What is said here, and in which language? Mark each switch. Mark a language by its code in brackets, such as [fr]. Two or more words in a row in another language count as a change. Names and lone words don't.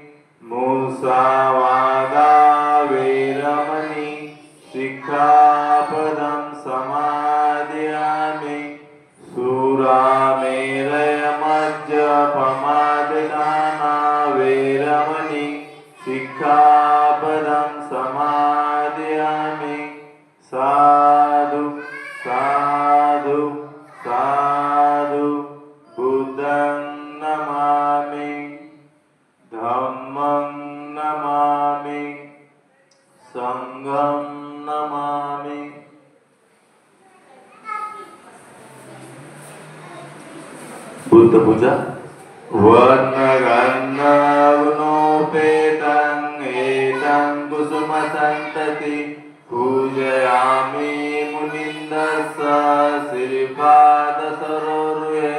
[pi] मुसावादा वेरमणि सिक्खापदं समादयामि. सुरामेरयमज्जपमाददाना वेरमणि सिक्खापदं समादयामि. साधु साधु साधु. बुद्धं नमामि, धम्मं नमामि, संघं नमामि. बुद्ध पूजा. वर्णगन्धगुणोपेतं एतं कुसुमसन्तति पूजयामि मुनिन्दस्स श्रीपादसरोरुहे.